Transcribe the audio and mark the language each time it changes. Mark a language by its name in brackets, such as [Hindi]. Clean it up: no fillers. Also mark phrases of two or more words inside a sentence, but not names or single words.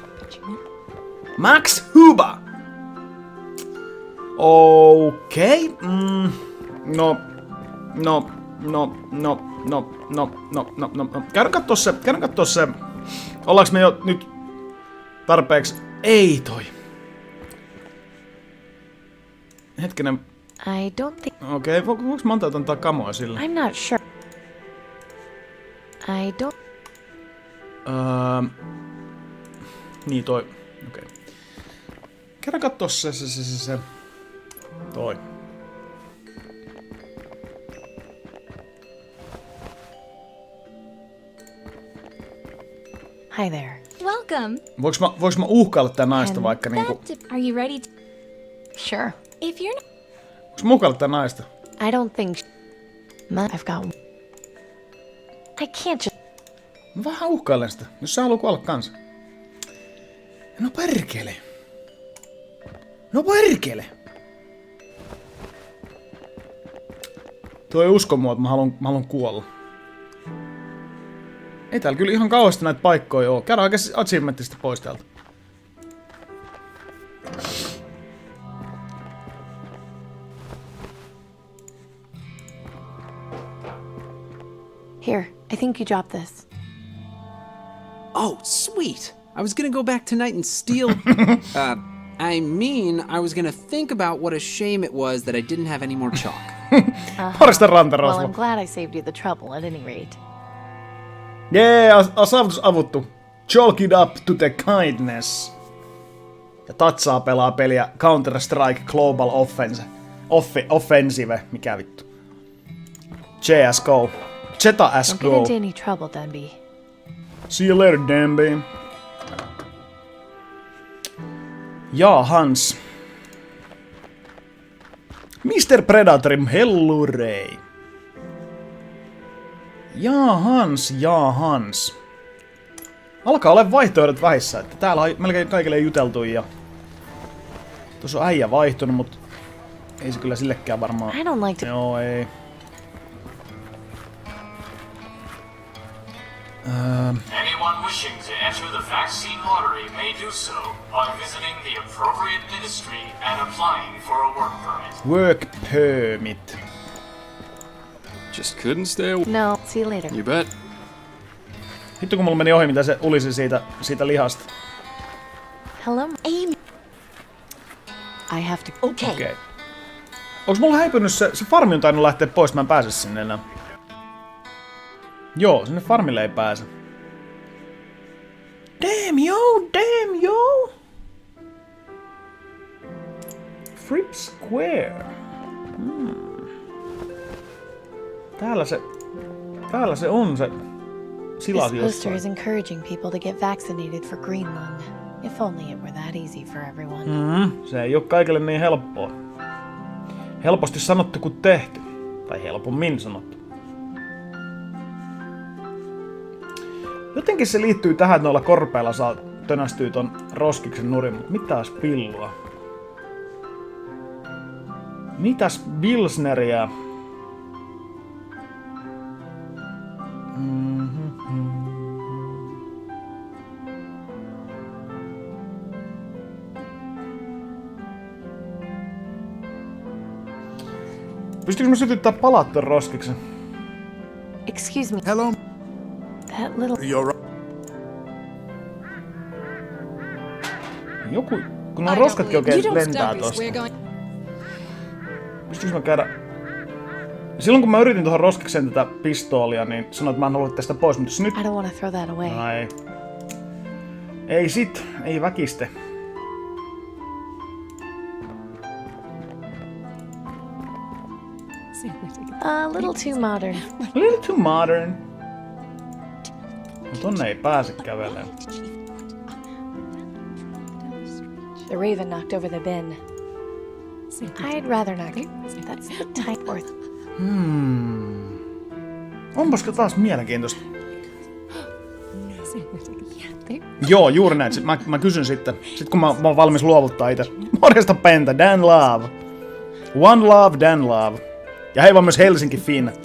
[Finnish] Max Huba! Okei. No. Käydään kattoo se. Ollaanko me jo nyt tarpeeksi? Ei toi. Hetkinen. [English] I don't think. [Finnish] Okei, voinko mä antaa kamoa sille? [English] I'm not sure. I don't. [Finnish] Niin toi. Okei. Käydään kattoo se. Toi. [English] Hi there. Welcome. [Finnish] Voinko mä uhkailla tää naista vaikka niinku? [English] Are you ready to... Sure. If you're not... [Finnish] Voinko mä uhkailla tää naista? [English] I don't think. I've got. I can't just. [Finnish] Mä vähän uhkailen sitä, jos sä haluat kuolla kanssa. No perkele. Tuo ei usko mua, että mä haluan kuolla. Ei täällä kyllä ihan kauheasti näitä paikkoja oo. Käydään oikeesti achievementista pois täältä. [English] Here, I think you dropped this. Oh, sweet! I was gonna go back tonight and steal... I was gonna think about what a shame it was that I didn't have any more chalk. Well, I'm glad I saved you the trouble at any rate. [Finnish] Saavutus avuttu. [English] Chalk it up to the kindness. [Finnish] Ja Tatsaa pelaa peliä Counter-Strike Global Offensive. Mikä vittu? CSGO. Zeta SGO. [English] Don't get into any trouble, Denby. See you later, [Finnish] Denby. Ja Hans. Mr. Predatorin hellurei. Ja Hans. Alkaa olla vaihtoehdot vähissä, että täällä on melkein kaikille juteltu ja... Tuossa on äijä vaihtunut, mut... Ei se kyllä sillekään varmaan... [English] I don't like to... [Finnish] Joo, ei. [English] Anyone wishing to enter the vaccine lottery may do so by visiting the appropriate ministry and applying for a work permit. Work permit. Just couldn't stay away. No, see you later. You bet. [Finnish] Hitto kun mulla meni ohi, mitä se ulisi siitä lihasta. [English] Hello, Amy. I have to... [Finnish] Okei. Onks mulla häipynyt se farmi on tainnut lähteä pois, mä en pääse sinne enää. Joo, sinne farmille ei pääse. [English] Damn yo! Fripp Square. [Finnish] Täällä se on se silas [English] This poster [Finnish] jossain. [English] is encouraging people to get vaccinated for Greenland. If only it were that easy for everyone. [Finnish] Se ei oo kaikille niin helppoa. Helposti sanottu kuin tehty. Tai helpommin sanottu. Jotenkin se liittyy tähän, että noilla korpeilla saa tönästyy ton roskiksen nurin, mutta mitäs pillua? Mitäs Pilsneriä? Pystyykö mä sytyttää palat ton roskiksen? [English] Excuse me. Hello? That little... You're right. [Finnish] Kun nuo roskatkin oikein lentää tosta. Pystyykö mä käydä... Silloin kun mä yritin tuohon roskikseen tätä pistoolia, niin sanoin, että mä en halua tästä pois, mutta jos nyt... [English] I don't want to throw that away. [Finnish] Ai. Ei sit, ei väkiste. [English] A little too modern. A little too modern. [Finnish] No tonne ei pääse kävelemään. [English] The raven knocked over the bin. I'd rather not. That's the type worth. [Finnish] Onpasko taas mielenkiintoista. Joo, juuri näin. Mä kysyn sitten. Sitten kun mä oon valmis luovuttaa itse. Morjesta Penta, Dan Love. One Love, Dan Love. Ja hei vaan myös Helsinki Finn.